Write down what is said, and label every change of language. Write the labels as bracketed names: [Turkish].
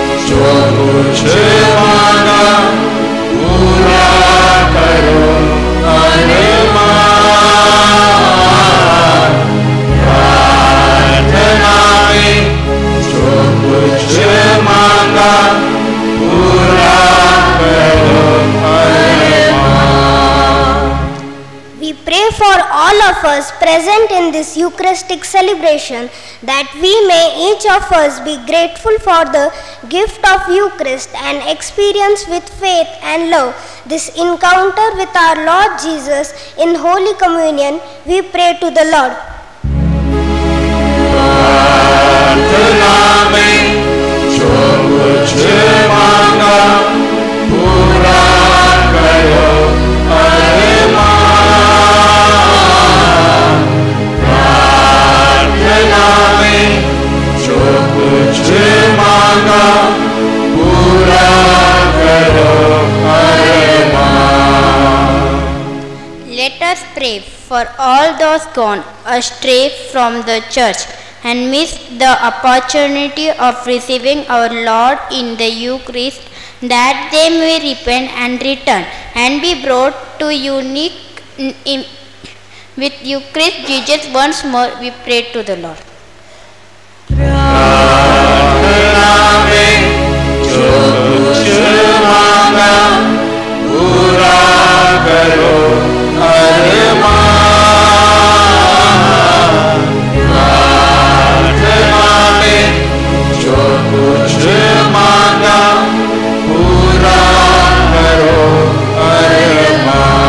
[Hindi] जो कुछ मांगा पूरा करो अरमान. प्रार्थना में जो कुछ मांगा पूरा करो अरमान. [English] We pray for all of us present in this Eucharistic celebration that we may each of us be grateful for the gift of Eucharist and experience with faith and love this encounter with our Lord Jesus in Holy Communion. We pray to the Lord. [Hindi] प्रार्थना में जो कुछ मांगा पूरा करो अरमान. प्रार्थना में जो कुछ मांगा पूरा करो अरमान. [English] Let us pray for all those gone astray from the church and missed the opportunity of receiving our Lord in the Eucharist, that they may repent and return and be brought to unique with Eucharist Jesus once more. We pray to the Lord. [Hindi] प्रार्थना में जो कुछ मांगा पूरा करो अरमान. प्रार्थना में जो कुछ मांगा पूरा करो अरमान.